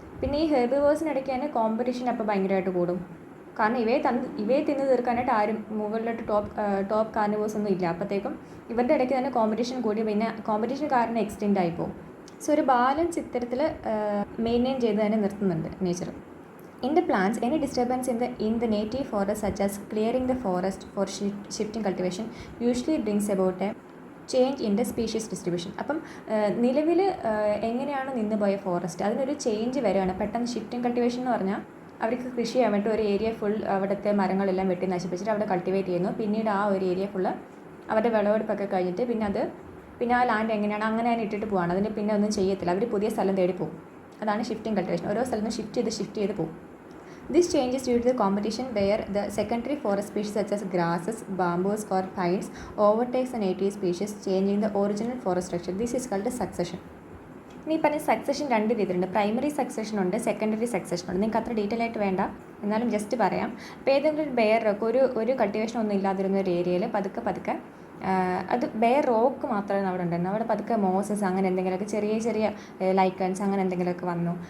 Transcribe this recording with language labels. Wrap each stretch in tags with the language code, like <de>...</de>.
<ml>പിന്നെ ഈ ഹെർബിവോഴ്സിനിടയ്ക്ക് തന്നെ കോമ്പറ്റീഷൻ അപ്പോൾ ഭയങ്കരമായിട്ട് കൂടും. കാരണം ഇവയെ തിന്ന് തീർക്കാനായിട്ട് ആരും മുകളിലോട്ട് ടോപ്പ് കാർണിവേഴ്സ് ഒന്നും ഇല്ല. അപ്പോഴത്തേക്കും ഇവരുടെ ഇടയ്ക്ക് തന്നെ കോമ്പറ്റീഷൻ കൂടി, പിന്നെ കോമ്പറ്റീഷൻ കാരണം എക്സ്റ്റെൻഡ് ആയിപ്പോവും. സോ ഒരു ബാലൻസ് ഇത്തരത്തിൽ മെയിൻറ്റെയിൻ ചെയ്ത് തന്നെ നിർത്തുന്നുണ്ട് nature.</ml> <en>In the plants, any disturbance in the native forest, such as clearing the forest for shifting cultivation, usually brings about a change in the species distribution.</en> <ml>അപ്പം നിലവിൽ എങ്ങനെയാണ് നിന്ന് പോയ forest, അതിനൊരു ചേഞ്ച് വരികയാണ്. പെട്ടെന്ന് ഷിഫ്റ്റിംഗ് കൾട്ടിവേഷൻ എന്ന് പറഞ്ഞാൽ അവർക്ക് കൃഷി ചെയ്യാൻ വേണ്ടി ഒരു ഏരിയ ഫുൾ അവിടുത്തെ മരങ്ങളെല്ലാം വെട്ടി നശിപ്പിച്ചിട്ട് അവിടെ കൾട്ടിവേറ്റ് ചെയ്യുന്നു. പിന്നീട് ആ ഒരു ഏരിയ ഫുള്ള് അവരുടെ വിളവെടുപ്പൊക്കെ കഴിഞ്ഞിട്ട് പിന്നെ ആ ലാൻഡ് എങ്ങനെയാണ് അങ്ങനെ തന്നെ ഇട്ടിട്ട് പോവാണ്. അതിന് പിന്നെ ഒന്നും ചെയ്യത്തില്ല. അവർ പുതിയ സ്ഥലം തേടി പോകും. അതാണ് ഷിഫ്റ്റിംഗ് കൾട്ടിവേഷൻ. ഓരോ സ്ഥലത്തും ഷിഫ്റ്റ് ചെയ്ത് പോകും.</ml> <en>This change is due to the competition where the secondary forest species such as grasses, bamboos or pines overtakes the native species, changing the original forest structure. This is called succession.</en> <ml>ഇനി പറഞ്ഞ succession 2 രീതിയിലുണ്ട്. Primary succession ഉണ്ട്, secondary succession ഉണ്ട്. നിങ്ങൾക്ക് അത്ര detail ആയിട്ട് വേണ്ട, എന്നാലും ജസ്റ്റ് പറയാം. ഇപ്പോൾ ഏതെങ്കിലും ഒരു ബെയർ റോക്ക്, ഒരു കൾട്ടിവേഷൻ ഒന്നും ഇല്ലാതിരുന്ന ഒരു ഏരിയയിൽ പതുക്കെ അത് ബെയർ റോക്ക് മാത്രമേ അവിടെ ഉണ്ടായിരുന്നു. അവിടെ പതുക്കെ മോസസ് അങ്ങനെ എന്തെങ്കിലുമൊക്കെ ചെറിയ ലൈക്കൺസ് അങ്ങനെ എന്തെങ്കിലുമൊക്കെ വന്നു.</ml>